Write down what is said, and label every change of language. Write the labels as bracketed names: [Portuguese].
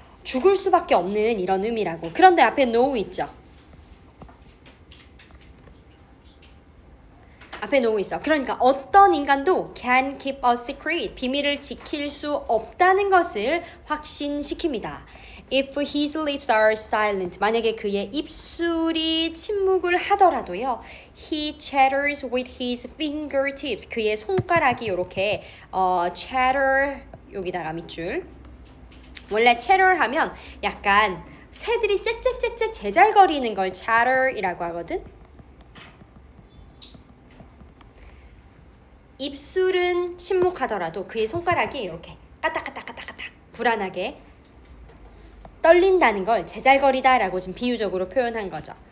[Korean] 죽을 수밖에 없는 이런 의미라고. 그런데 앞에 no 있죠. 앞에 no 있어. 그러니까 어떤 인간도 [English] can keep a secret, [Korean] 비밀을 지킬 수 없다는 것을 확신시킵니다. [English] If his lips are silent, [Korean] 만약에 그의 입술이 침묵을 하더라도요, [English] he chatters with his fingertips, [Korean] 그의 손가락이 이렇게 [English] chatter [Korean] 여기다가 밑줄. 원래 chatter 하면 약간 새들이 짹짹짹짹 제잘거리는 걸 chatter이라고 하거든. 입술은 침묵하더라도 그의 손가락이 이렇게 까딱까딱까딱까딱 불안하게 떨린다는 걸 제잘거리다라고 지금 비유적으로 표현한 거죠.